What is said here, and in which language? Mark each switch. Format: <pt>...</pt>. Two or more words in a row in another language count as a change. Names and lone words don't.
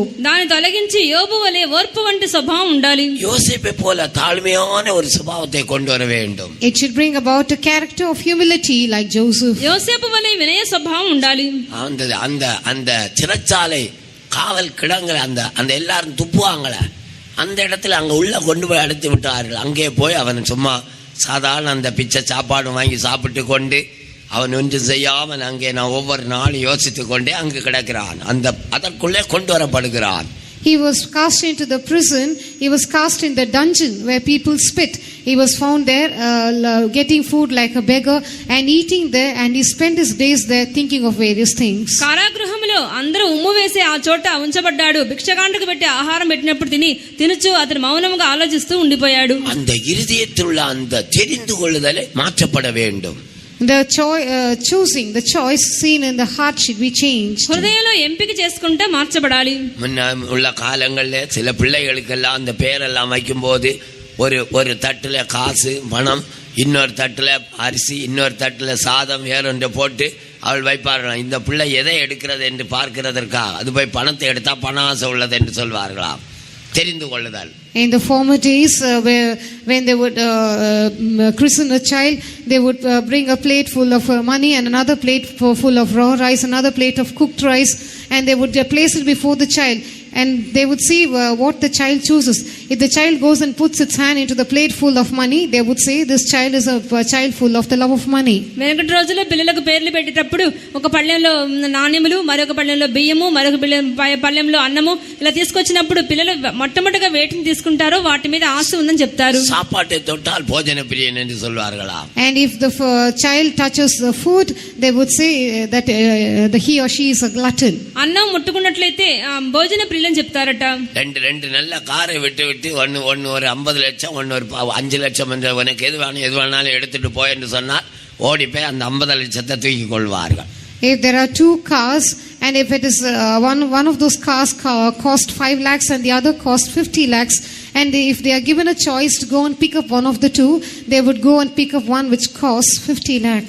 <te>దాన్ని తొలగించి యోబు వలె ఓర్పు వంటి స్వభావం ఉండాలి.</te> <ta>யோசேப்பை போல தாழ்மையான ஒரு சுபாவத்தை கொண்டு வர வேண்டும்.</ta> <en>It should bring about a character of humility like Joseph.</en> <te>యోసేపు వలె వినయ స్వభావం ఉండాలి.</te> <ta>அந்த சிறைச்சாலை காவல் கிடங்குல அந்த எல்லாரும் துப்புவாங்கள, அந்த இடத்துல அங்க உள்ள கொண்டு போய் அடைத்து விட்டார்கள். அங்கே போய் அவன் சும்மா சாதாரண அந்த பிச்சை சாப்பாடு வாங்கி சாப்பிட்டு கொண்டு அவன் ஒன்று செய்யாமல் அங்கே நான் ஒவ்வொரு நாளும் யோசித்து கொண்டே அங்கு கிடக்கிறான். அதற்குள்ளே கொண்டு வரப்படுகிறான்.</ta> <en>He was cast into the prison. He was cast in the dungeon where people spit. He was found there getting food like a beggar and eating there, and he spent his days there thinking of various things.</en> <te>కారాగృహంలో అందరూ ఉమ్ము వేసి ఆ చోట ఉంచబడ్డాడు. భిక్షగాండకు పెట్టి ఆహారం పెట్టినప్పుడు తినుచు అతను మౌనంగా ఆలోచిస్తూ ఉండిపోయాడు.</te> <ta>அந்த இருதயத்திலுள்ள அந்த தெரிந்து கொள்ளுதலை மாற்றப்பட வேண்டும்.</ta> <en>The choice seen in the heart should be changed.</en> <te>హృదయంలో ఎంపిక చేసుకుంటే మార్చబడాలి.</te> <ta>முன்ன உள்ள காலங்களில் சில பிள்ளைகளுக்கெல்லாம் அந்த பேரெல்லாம் வைக்கும்போது ஒரு தட்டுல காசு பணம், இன்னொரு தட்டுல அரிசி, இன்னொரு தட்டுல சாதம் வேறொன்று போட்டு அவள் வைப்பார்களாம். இந்த பிள்ளை எதை எடுக்கிறது என்று பார்க்கிறதற்காக. அது போய் பணத்தை எடுத்தா பண ஆசை உள்ளது என்று சொல்வார்களாம். தெரிந்து கொள்ளுதல்.</ta> <en>In the former days, when they would christen a child, they would bring a plate full of money and another plate full of raw rice, another plate of cooked rice, and they would place it before the child. And they would see what the child chooses. If the child goes and puts its hand into the plate full of money, they would say this child is a child full of the love of money.</en> <te>వెనకటి రోజుల్లో పిల్లలకు పేర్లు పెట్టేటప్పుడు ఒక పళ్ళెంలో నాణ్యములు, మరొక పళ్ళెంలో బియ్యము, మరొక పళ్ళెంలో అన్నము ఇలా తీసుకొచ్చినప్పుడు పిల్లలు మొట్టమొదటిగా వేటిని తీసుకుంటారో వాటి మీద ఆశ ఉందని చెప్తారు.</te> <ta>சாப்பாட்டை தொட்டால் போஜன பிரியன் என்று சொல்வார்களா.</ta> <en>And if the child touches the food, they would say that he or she is a glutton.</en> <te>అన్నం ముట్టుకున్నట్లయితే భోజన ప్రియులని చెప్తారట.</te> <ta>ரெண்டு நல்ல காரை விட்டு ஒன்னு ஒரு 50 லட்சம், ஒன்னு ஒரு 5 லட்சம் என்று உனக்கு எது வேணாலும் எடுத்துட்டு போய் என்று சொன்னால் ஓடி போய் அந்த 50 லட்சத்தை தூக்கி கொள்வார்கள்.</ta> <en>If there are 2 cars and if it is one of those cars cost 5 lakhs and the other cost 50 lakhs, and if they are given a choice to go and pick up one of the two, they would go and pick up one which costs 50 lakhs.</en>